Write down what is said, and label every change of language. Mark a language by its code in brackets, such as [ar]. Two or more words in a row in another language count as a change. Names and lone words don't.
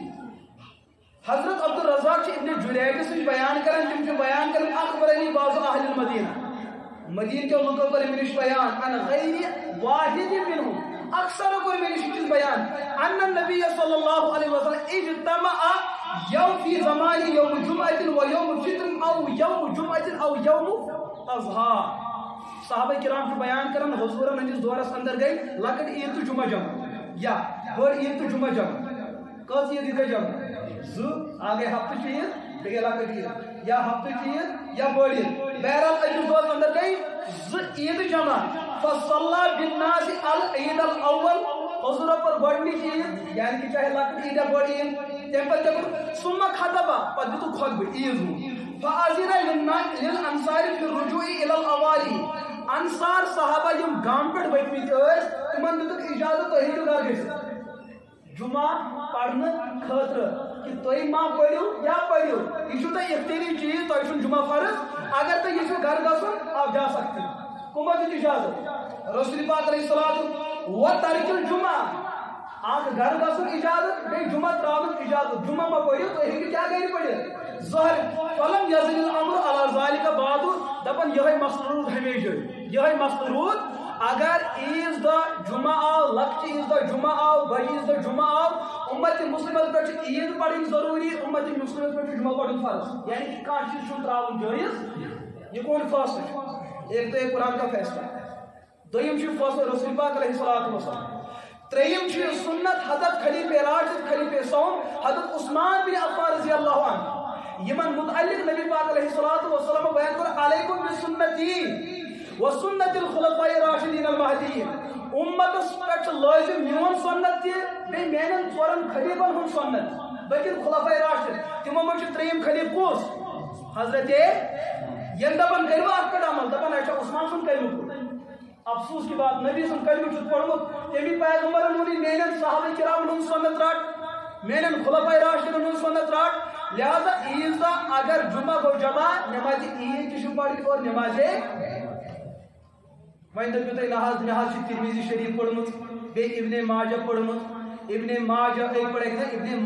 [ks] حضرت عبدالرزاق چھِ ابن جریجس نِش بیان کران تِم چھِ بیان کران [ar] اخبرنی بعض اہل المدینہ [ks] مدینہ کیو لوکو کر مےٚ نِش بیان [ar] ان غیر واحد منهم [ks] اکثر کوٚر مےٚ نِش چیٖز بیان [ar] ان النبی صلی اللہ علیہ وسلم اجتمع یوم فی زمان یوم جمعۃ و یوم فطر او یوم جمعۃ او یوم اضحیٰ [ks] صحابہ کرام چھِ بیان کران حضورن ہٕنٛدِس دورس اندر گٔے لۄکٕٹ عید تہٕ جمعہ جمع یا بٔڑ عید تہٕ جمعہ جمع کٔژ عید گٔے جمع زٕ اکھ گٔے ہفتٕچ عید بیٚیہِ گٔے لۄکٕٹ عید یا ہفتٕچ عید یا بٔڑ عید بہرحال أکِس دۄہس اندر گٔے زٕ عید جمع [ar] فصلى بالناس العید الاول [ks] حضورو پر گۄڈنِچ عید یعنی کہ چاہے لۄکٕٹ عید یا بٔڑ عید تمہِ پتہٕ کیٛاہ کوٚر ثم خطبہ پتہٕ دِتُکھ خطبہٕ عیٖذ ہُنٛد [ar] فأذن للانصار في الرجوع الى الاوالی [ks] انصار صحابہ یم گام پٮ۪ٹھ ؤتھمٕتۍ ٲسۍ تِمن دِتُکھ اجازت تُہۍ ہیٚکِو گرٕ گٔژھِتھ جمعہ پرنہٕ خٲطرٕ کہ تُہۍ ما پٔرِو یا پٔرِو یہِ چھُو تۄہہِ اختیٲری چیٖز تۄہہِ چھُنہٕ جمعہ فرض اگر تُہۍ یژھِو گرٕ گژھُن [ur] آپ جا سکتے [ks] کٕمو دِیُت اجازت رسول پاک [ar] علیہ الصلوۃ و ترک الجمعہ [ks] اکھ گرٕ گژھُن اجازت بیٚیہِ جمعہ ترٛاونُک اجازت جمعہ ما پٔرِو تُہۍ ہیٚکِو کیٛاہ گرِ پٔرِتھ ظٲہر [ar] فلم یزل الامر علی ذلک [ks] بعد دپان یِہوٚے مسلہٕ روٗد ہمیشہِ یِہوٚے مسلہٕ روٗد اگر عیز دۄہ جمعہ آو لۄکچہِ عیز دۄہ جمعہ آو بٔڑِ عیز دۄہ جمعہ آو اُمت مسلمس پٮ۪ٹھ چھِ عید پرٕنۍ ضروٗری اُمت مسلمس پٮ۪ٹھ چھُ جمعہ پرُن فرض یعنی کہ کانٛہہ چیٖز چھُنہٕ ترٛاوُن جٲیز یہ کون فٲصلہٕ چھُ [ur] ایک تو یہ قرآن کا فیصلہ [ks] دوٚیِم چھُ فٲصلہٕ رسول پاک [ar] علیہ الصلوۃ والسلام [ks] ترٛیٚیِم چھُ سنت حضرت خلیفہ راشد خلیفہ سوم حضرت عثمان بن عفان [ar] رضی اللہ عنہ [ks] یمن متعلق نبی پاک [ar] علیہ الصلوۃ والسلام [ks] بیان کوٚر [ar] علیکم بسنتی وسنت الخلفاء الراشدین المہدیین [ks] امتس پٮ۪ٹھ چھُ لٲزم میون سنت تہِ بیٚیہِ میانٮ۪ن ژورن خلیفن ہُنٛد سنت بٔلکہِ خلفاء راشد تِمو منٛز چھُ ترٛیٚیِم خلیف کُس حضرت ییٚلہِ دپان کٔرِو اتھ پٮ۪ٹھ عمل دپان اچھا عثمان سُنٛد کلمہٕ [ur] افسوس کی بات [ks] نبی سُنٛد کلمہٕ چھُ پوٚرمُت تٔمی پیغمبرن ووٚن میانٮ۪ن صحابہ کرامن ہُنٛد سنت رٹ میانٮ۪ن خلفاء راشدن ہُنٛد سنت رٹ لہذا عیز دۄہ اگر جمعہ گوٚو جمع نمازِ عید تہِ چھُ پرٕنۍ اور نمازے وۄنۍ دٔپِو تُہۍ نہ حظ مےٚ حظ چھِ ترمذی شریف پٔرمٕژ بیٚیہِ ابن ماجہ پٔرمٕژ ابن ماجہ ابن